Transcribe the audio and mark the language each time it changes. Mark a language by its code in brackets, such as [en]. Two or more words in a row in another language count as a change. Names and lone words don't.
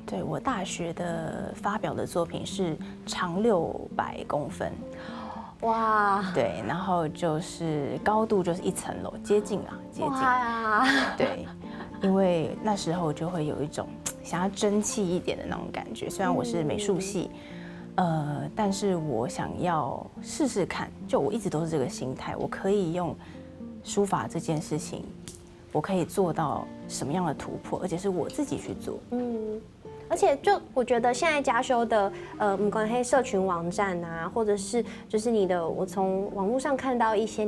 [zh] 對，我大學的發表的作品是長600公分，哇！對，然後就是高度就是1層樓，接近。哇呀！對，因為那時候就會有一種想要爭氣一點的那種感覺。雖然我是美術系， 但是我想要试试看，就我一直都是这个心态，我可以用书法这件事情，我可以做到什么样的突破，而且是我自己去做。而且就我觉得现在嘉修的不管是社群网站啊，或者是就是你的，我从网络上看到一些